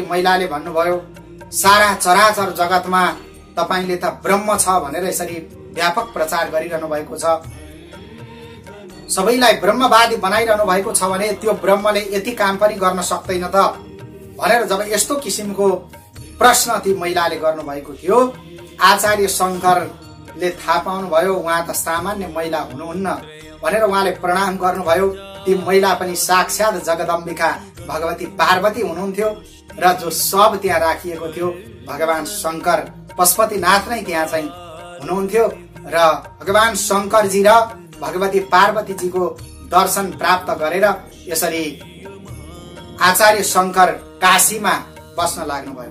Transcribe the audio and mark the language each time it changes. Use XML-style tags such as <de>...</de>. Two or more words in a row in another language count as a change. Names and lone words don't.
<ne>महिलाले भन्नुभयो सारा चराचर जगतमा तपाईले त ब्रह्म छ भनेर यसरी व्यापक प्रचार गरिरहनु भएको छ, सबैलाई ब्रह्मवादी बनाइरहनु भएको छ भने त्यो ब्रह्मले यति काम पनि गर्न सक्दैन त भनेर जब यस्तो किसिमको प्रश्न ती महिलाले गर्नुभएको थियो, आचार्य शङ्करले थाहा पाउनुभयो उहाँ त सामान्य महिला हुनुहुन्न भनेर उहाँले प्रणाम गर्नुभयो। ती महिला पनि साक्षात जगदम्बिका भगवती पार्वती हुनुहुन्थ्यो र जो सब त्यहाँ राखिएको थियो भगवान शङ्कर पशुपतिनाथ नै त्यहाँ चाहिँ हुनुहुन्थ्यो र भगवान शङ्करजी र भगवती पार्वतीजीको दर्शन प्राप्त गरेर यसरी आचार्य शङ्कर काशीमा बस्न लाग्नुभयो।</ne>